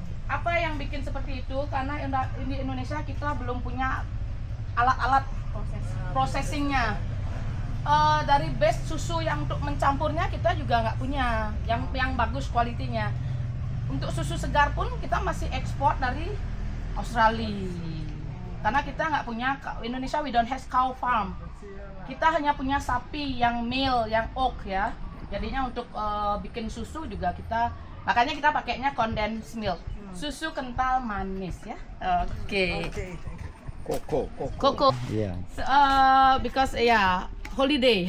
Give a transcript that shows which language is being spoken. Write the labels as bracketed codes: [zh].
[id] Apa yang bikin seperti itu? Karena di Indonesia kita belum punya alat-alat processingnya. Dari base susu yang untuk mencampurnya kita juga nggak punya yang bagus kualitinya. Untuk susu segar pun kita masih ekspor dari Australia. Karena kita nggak punya, [en] Indonesia we don't have cow farm. [id] Kita hanya punya sapi yang male, yang oak ya. Jadinya untuk bikin susu juga makanya kita pakainya condensed milk. Susu kental manis ya. Oke. Koko. Iya. [en] Because holiday.